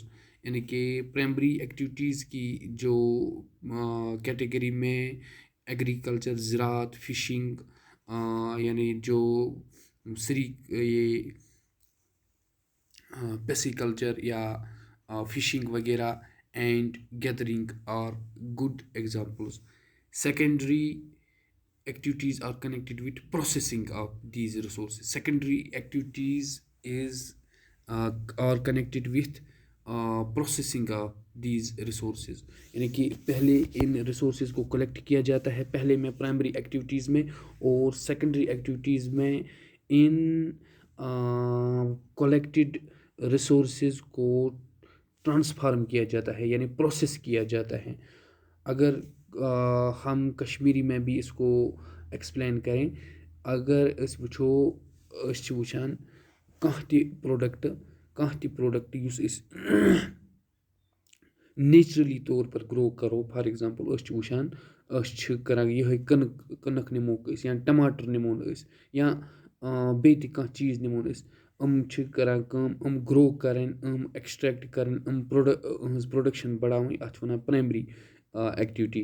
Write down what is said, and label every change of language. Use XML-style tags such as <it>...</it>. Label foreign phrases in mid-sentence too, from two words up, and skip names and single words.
<ur>یعنی کہ</ur> <en>primary activities</en> <ur>کی جو کیٹیگری میں ایگریکلچر، زراعت، فشنگ، یعنی جو یہ پیسیکلچر یا فشنگ وغیرہ،</ur> <en>and gathering are good examples. سیکنڈری activities are connected with processing of these resources. Secondary activities are connected with processing of these resources.</en> <ur>یعنی کہ پہلے ان ریسورسز کو کلیکٹ کیا جاتا ہے پہلے میں</ur> <en>primary activities</en> <ur>میں، اور</ur> <en>secondary activities</en> <ur>میں ان</ur> <en>collected resources</en> <ur>کو ٹرانسفارم کیا جاتا ہے، یعنی پروسیس کیا جاتا ہے. اگر ہم کشمیری میں بھی اس کو ایکسپلین کریں،</ur> <ks>اگر اس وچھو اس چھِ وٕچھان کانٛہہ تہِ پروڈکٹ یُس أسۍ نیچرلی طور پر گرو کرو.</ks> <en>for example</en> <ks>أسۍ چھِ وٕچھان أسۍ چھِ کران یِہوٚے کٕنٕک نِموکھ أسۍ، یا ٹماٹر نِمون أسۍ، یا بیٚیہِ تہِ کانٛہہ چیٖز نِمون أسۍ. یِم چھِ کران کٲم، یِم گرو کرٕنۍ، یِم ایکسٹریکٹ کرٕنۍ، یِم یِہٕنٛز پروڈکشن بڑاوٕنۍ، اَتھ چھِ وَنان</ks> <en>primary activity.</en>